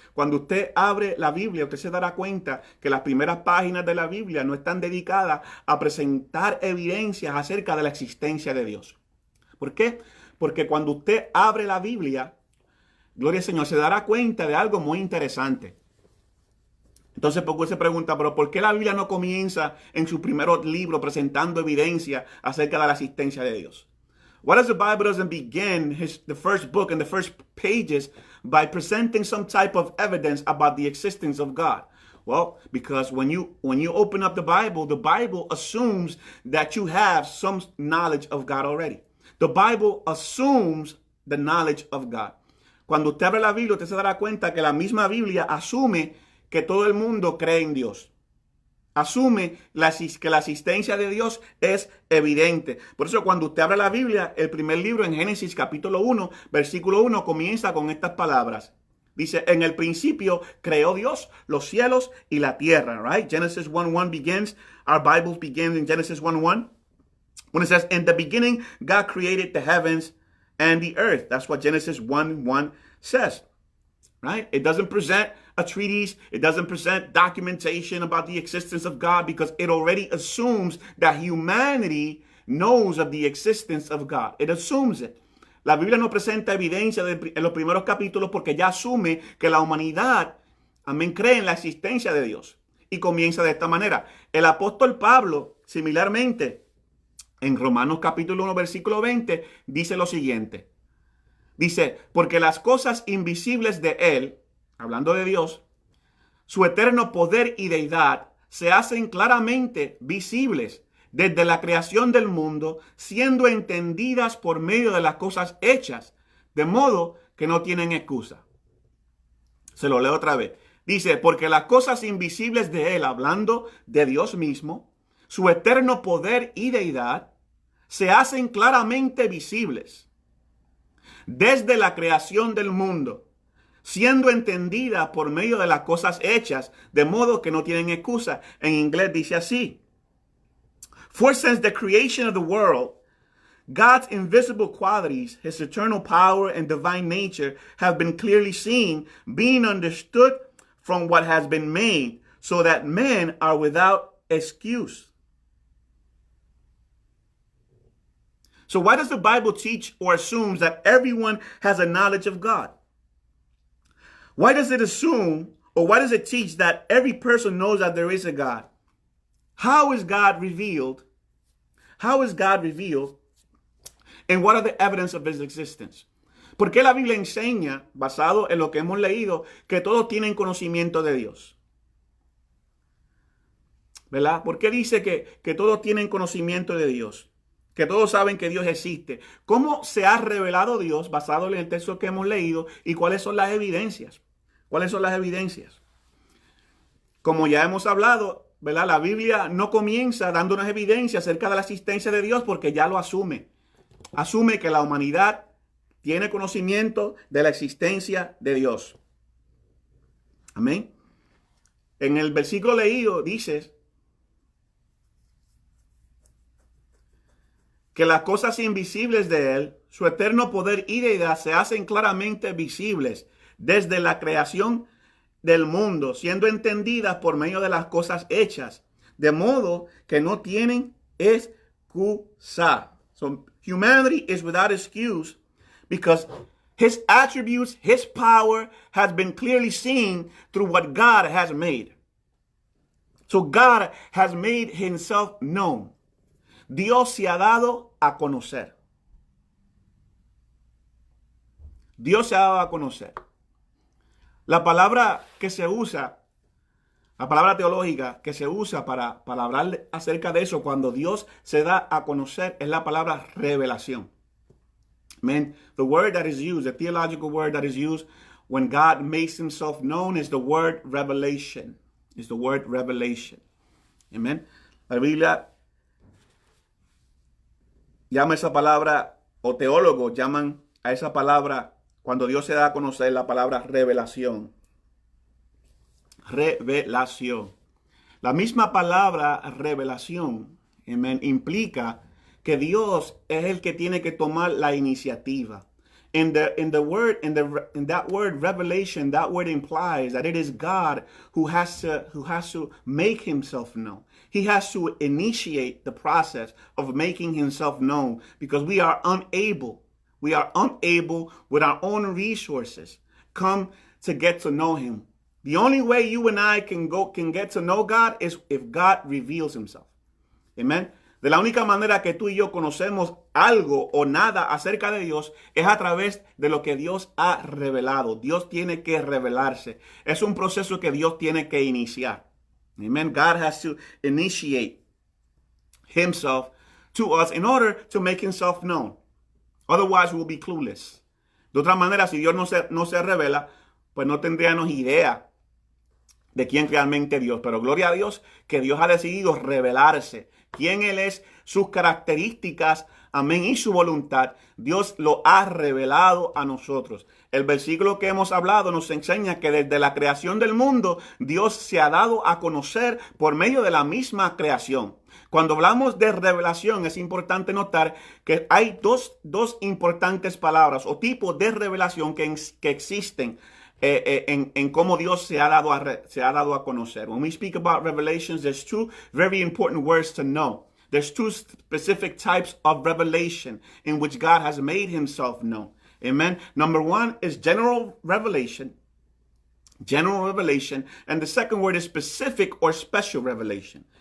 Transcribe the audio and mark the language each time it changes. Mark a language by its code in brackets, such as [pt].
[es] Cuando usted abre la Biblia, usted se dará cuenta que las primeras páginas de la Biblia no están dedicadas a presentar evidencias acerca de la existencia de Dios. ¿Por qué? Porque cuando usted abre la Biblia, gloria al Señor, se dará cuenta de algo muy interesante. Entonces, porque se pregunta, pero ¿por qué la Biblia no comienza en su primer libro presentando evidencia acerca de la existencia de Dios? [en] Why does the Bible doesn't begin the first book and the first pages by presenting some type of evidence about the existence of God? Well, because when you open up the Bible assumes that you have some knowledge of God already. The Bible assumes the knowledge of God. [es] Cuando usted abre la Biblia, usted se dará cuenta que la misma Biblia asume que todo el mundo cree en Dios. Asume que la existencia de Dios es evidente. Por eso cuando usted abre la Biblia, el primer libro en Génesis capítulo 1, versículo 1, comienza con estas palabras. Dice, en el principio creó Dios los cielos y la tierra, [en] right? Genesis 1:1 begins, our Bible begins in Genesis 1:1. When it says, in the beginning, God created the heavens and the earth. That's what Genesis 1:1 says, right? It doesn't present a treatise. It doesn't present documentation about the existence of God because it already assumes that humanity knows of the existence of God. It assumes it. [es] La Biblia no presenta evidencia en los primeros capítulos porque ya asume que la humanidad, amén, cree en la existencia de Dios. Y comienza de esta manera. El apóstol Pablo, similarmente, En Romanos capítulo 1, versículo 20, dice lo siguiente. Dice, porque las cosas invisibles de Él, hablando de Dios, su eterno poder y deidad, se hacen claramente visibles desde la creación del mundo, siendo entendidas por medio de las cosas hechas, de modo que no tienen excusa. Se lo leo otra vez. Dice, porque las cosas invisibles de Él, hablando de Dios mismo, su eterno poder y deidad, se hacen claramente visibles desde la creación del mundo, siendo entendida por medio de las cosas hechas, de modo que no tienen excusa. En inglés dice así: [en] For since the creation of the world, God's invisible qualities, his eternal power and divine nature have been clearly seen, being understood from what has been made, so that men are without excuse. So why does the Bible teach or assumes that everyone has a knowledge of God? Why does it assume, or why does it teach that every person knows that there is a God? How is God revealed? How is God revealed? And what are the evidence of his existence? [es] ¿Por qué la Biblia enseña, basado en lo que hemos leído, que todos tienen conocimiento de Dios? ¿Verdad? ¿Por qué dice que todos tienen conocimiento de Dios? Que todos saben que Dios existe. ¿Cómo se ha revelado Dios basado en el texto que hemos leído? ¿Y cuáles son las evidencias? ¿Cuáles son las evidencias? Como ya hemos hablado, ¿verdad? La Biblia no comienza dándonos evidencia acerca de la existencia de Dios porque ya lo asume. Asume que la humanidad tiene conocimiento de la existencia de Dios. Amén. En el versículo leído dice que las cosas invisibles de Él, su eterno poder y deidad, se hacen claramente visibles desde la creación del mundo, siendo entendidas por medio de las cosas hechas, de modo que no tienen excusa. [en] So humanity is without excuse because his attributes, his power has been clearly seen through what God has made. So God has made himself known. [es] Dios se ha dado a conocer. Dios se ha dado a conocer. La palabra que se usa, la palabra teológica que se usa para hablar acerca de eso, cuando Dios se da a conocer, es la palabra revelación. [en] Amen. The word that is used, the theological word that is used when God makes himself known is the word revelation. Is the word revelation. Amen. [es] La Biblia llama esa palabra, o teólogos llaman a esa palabra, cuando Dios se da a conocer, la palabra revelación. Revelación. La misma palabra revelación, amen, implica que Dios es el que tiene que tomar la iniciativa. [en] In that word revelation, that word implies that it is God who has to make himself known. He has to initiate the process of making himself known because we are unable with our own resources come to get to know him. The only way you and I can get to know God is if God reveals himself. Amen. [es] De la única manera que tú y yo conocemos algo o nada acerca de Dios es a través de lo que Dios ha revelado. Dios tiene que revelarse. Es un proceso que Dios tiene que iniciar. [en] Amen. God has to initiate himself to us in order to make himself known. Otherwise, we'll be clueless. [es] De otra manera, si Dios no se revela, pues no tendríamos idea de quién realmente Dios. Pero gloria a Dios que Dios ha decidido revelarse. Quién Él es, sus características, amén, y su voluntad. Dios lo ha revelado a nosotros. El versículo que hemos hablado nos enseña que desde la creación del mundo, Dios se ha dado a conocer por medio de la misma creación. Cuando hablamos de revelación, es importante notar que hay dos importantes palabras o tipos de revelación que existen en cómo Dios se ha dado a conocer. [en] When we speak about revelations, there's two very important words to know. There's two specific types of revelation in which God has made himself known. Amen. Number one is general revelation. General revelation. And the second word is specific or special revelation.